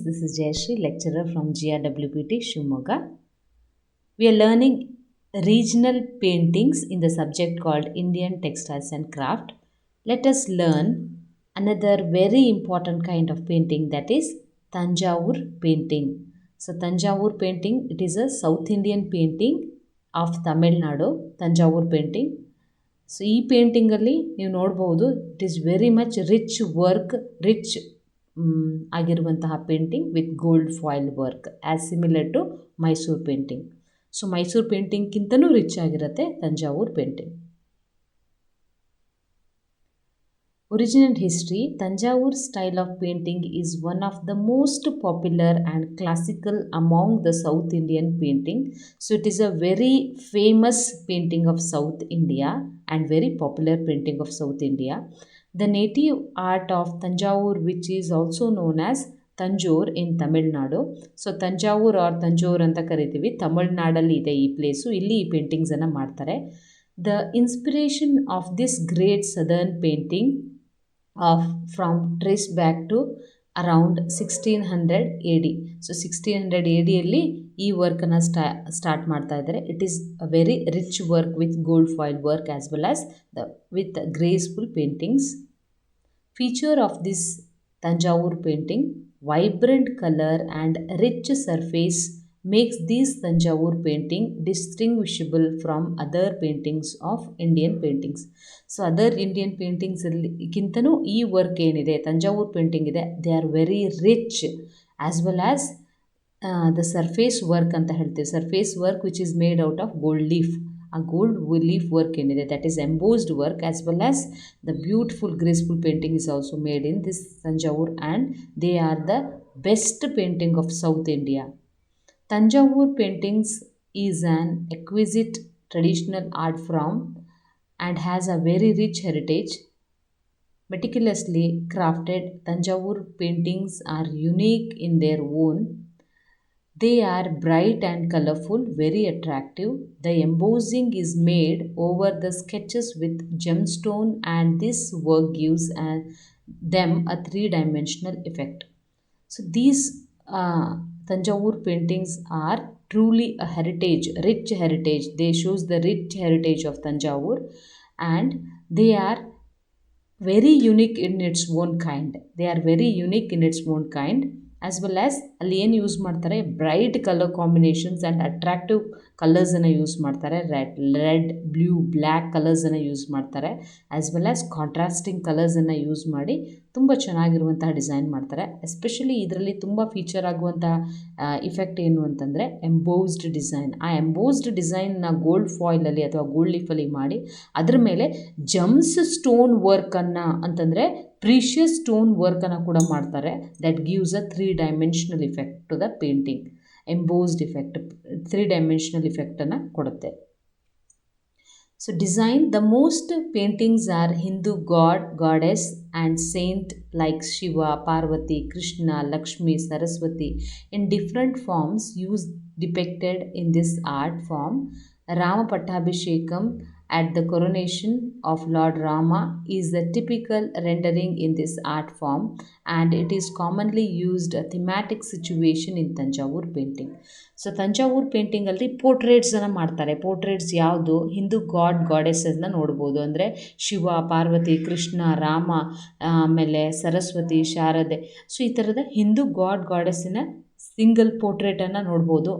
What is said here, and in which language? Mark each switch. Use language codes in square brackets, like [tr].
[en] This is Jayashree, lecturer from GRWPT Shimoga. We are learning regional paintings in the subject called Indian Textiles and Craft. Let us learn another very important kind of painting, that is Tanjavur painting. So, Tanjavur painting, it is a South Indian painting of Tamil Nadu, Tanjavur painting. So [kn] ಈ ಪೇಂಟಿಂಗಲ್ಲಿ ನೀವು ನೋಡ್ಬೋದು, [en] it is very much rich work, [kn] rich ಆಗಿರುವಂತಹ [en] Painting with gold foil work as similar to Mysuru painting. [kn] So Mysuru ಪೇಂಟಿಂಗ್ಗಿಂತನೂ rich ಆಗಿರುತ್ತೆ Thanjavur painting. [en] Original history: Tanjavur style of painting is one of the most popular and classical among the South Indian painting. So it is a very famous painting of South India and very popular painting of South India. The native art of Tanjavur, which is also known as Tanjore in Tamil Nadu. [kn] So Tanjavur or Tanjore ಅಂತ ಕರಿತೀವಿ, ತಮಿಳ್ನಾಡಲ್ಲಿ ಇದೆ ಈ place. ಇಲ್ಲಿ ಈ ಪೇಂಟಿಂಗ್ಸನ್ನು ಮಾಡ್ತಾರೆ. [en] The inspiration of this great southern painting from trace back to around 1600 AD. [kn] So 1600 ADಯಲ್ಲಿ ಈ ವರ್ಕನ್ನು start ಮಾಡ್ತಾ ಇದ್ದಾರೆ. [en] It is a very rich work with gold foil work as well as with graceful paintings. Feature of this Tanjavur painting: vibrant color and rich surface makes this Tanjavur painting distinguishable from other paintings of Indian paintings. So other Indian ಪೇಂಟಿಂಗ್ಸ್ಗಿಂತನೂ [kn] ಈ work ಏನಿದೆ, Thanjavur painting ಇದೆ, [en] they are very rich as well as the surface work [kn] ಅಂತ ಹೇಳ್ತೀವಿ. [en] Surface work which is made out of gold leaf. ಆ gold leaf work ಏನಿದೆ, that is embossed work as well as the beautiful graceful painting is also made in this Tanjavur, and they are the best painting of South India. Tanjavur paintings is an exquisite traditional art form and has a very rich heritage. Meticulously crafted Tanjavur paintings are unique in their own. They are bright and colorful, very attractive. The embossing is made over the sketches with gemstone, and this work gives them a three-dimensional effect. So these Tanjavur paintings are truly a heritage, rich heritage. They shows the rich heritage of Tanjavur, and they are very unique in its own kind. They are very unique in its own kind. [kn] As well as ಅಲ್ಲಿ ಏನು use ಮಾಡ್ತಾರೆ, [en] bright colour combinations and attractive [kn] ಕಲರ್ಸನ್ನು use ಮಾಡ್ತಾರೆ. Red blue black ಕಲರ್ಸನ್ನು use ಮಾಡ್ತಾರೆ. As well as contrasting ಕಲರ್ಸನ್ನು use ಮಾಡಿ ತುಂಬ ಚೆನ್ನಾಗಿರುವಂತಹ design ಮಾಡ್ತಾರೆ. Especially ಇದರಲ್ಲಿ ತುಂಬ ಫೀಚರ್ ಆಗುವಂತಹ ಇಫೆಕ್ಟ್ ಏನು ಅಂತಂದರೆ ಎಂಬೋಸ್ಡ್ ಡಿಸೈನ್. ಆ ಎಂಬೋಸ್ಡ್ ಡಿಸೈನ್ನ ಗೋಲ್ಡ್ ಫಾಯಿಲಲ್ಲಿ ಅಥವಾ ಗೋಲ್ಡ್ ಲೀಫಲ್ಲಿ ಮಾಡಿ ಅದ್ರ ಮೇಲೆ ಜಮ್ಸ್ ಸ್ಟೋನ್ ವರ್ಕನ್ನು ಅಂತಂದರೆ ಪ್ರೀಷಿಯಸ್ ಸ್ಟೋನ್ ವರ್ಕನ್ನು ಕೂಡ ಮಾಡ್ತಾರೆ. [en] That gives a 3-dimensional effect to the painting. Embossed effect 3-dimensional [kn] ಇಫೆಕ್ಟನ್ನು ಕೊಡುತ್ತೆ. [en] So design: the most paintings are Hindu god, goddess and saint like Shiva, Parvati, Krishna, Lakshmi, Saraswati in different forms use depicted in this art form. Rama Pattabhishekam at the coronation of Lord Rama is the typical rendering in this art form, and it is commonly used a thematic situation in Tanjavur painting. [kn] So Thanjavur ಪೇಂಟಿಂಗಲ್ಲಿ ಪೋರ್ಟ್ರೇಟ್ಸನ್ನು ಮಾಡ್ತಾರೆ. Portraits ಯಾವುದು, Hindu god ಗಾಡೆಸನ್ನು ನೋಡ್ಬೋದು. ಅಂದರೆ ಶಿವ, ಪಾರ್ವತಿ, ಕೃಷ್ಣ, ರಾಮ, ಆಮೇಲೆ ಸರಸ್ವತಿ, ಶಾರದೆ. So ಈ ಥರದ Hindu god ಗಾಡೆಸ್ಸಿನ single ಪೋರ್ಟ್ರೇಟನ್ನು ನೋಡ್ಬೋದು.